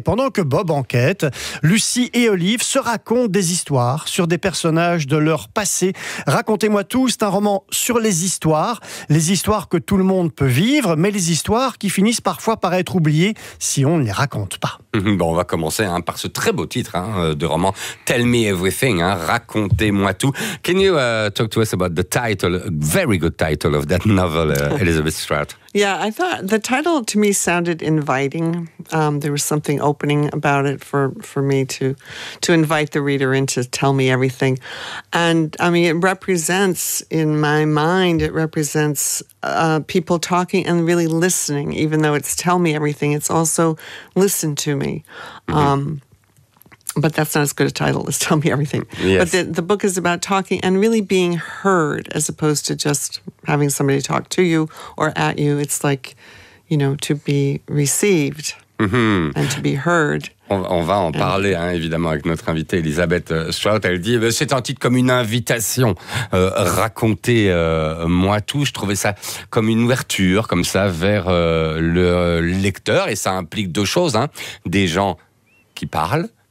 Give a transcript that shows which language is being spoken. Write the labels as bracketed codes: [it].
[fr] Et pendant que Bob enquête, Lucy et Olive se racontent des histoires sur des personnages de leur passé. Racontez-moi tout, c'est un roman sur les histoires que tout le monde peut vivre, mais les histoires qui finissent parfois par être oubliées si on ne les raconte pas. Bon, on va commencer par ce très beau titre de roman, Tell Me Everything, Racontez-moi tout. [en] Can you talk to us about the title, very good title of that novel, Elizabeth Strout? Yeah, I thought the title to me sounded inviting. There was something opening about it for me to invite the reader in to tell me everything. And I mean, it represents, in my mind, it represents people talking and really listening. Even though it's tell me everything, it's also listen to me. But that's not as good a title as tell me everything. Yes. But the book is about talking and really being heard as opposed to just having somebody talk to you or at you. It's like, you know, to be received and to be heard. [fr] On va en parler, évidemment, avec notre invitée Elisabeth Strout. Elle dit, c'est un titre comme une invitation. Racontez-moi tout. Je trouvais ça comme une ouverture, comme ça, vers le lecteur. Et ça implique deux choses. Des gens qui parlent,